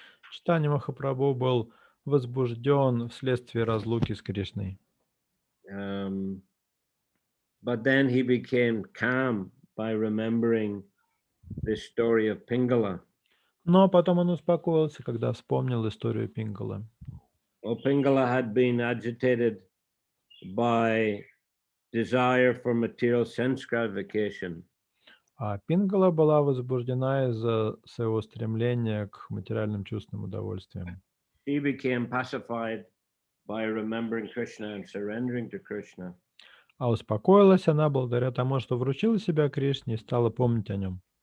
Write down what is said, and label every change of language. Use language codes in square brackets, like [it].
[ru] Чайтанья Махапрабху был возбужден вследствие разлуки с Кришной. [en] Um, but then he became calm by remembering this story of Pingala. [ru] Но потом он успокоился, когда вспомнил историю Пингала. [en] Well, Pingala had been agitated by desire for material sense gratification. [ru] А Пингала была возбуждена из-за своего стремления к материальным чувственным удовольствиям. [en] She became pacified by remembering Krishna and surrendering to Krishna. [ru] А успокоилась она благодаря тому, что вручила себя Кришне и стала помнить о нем.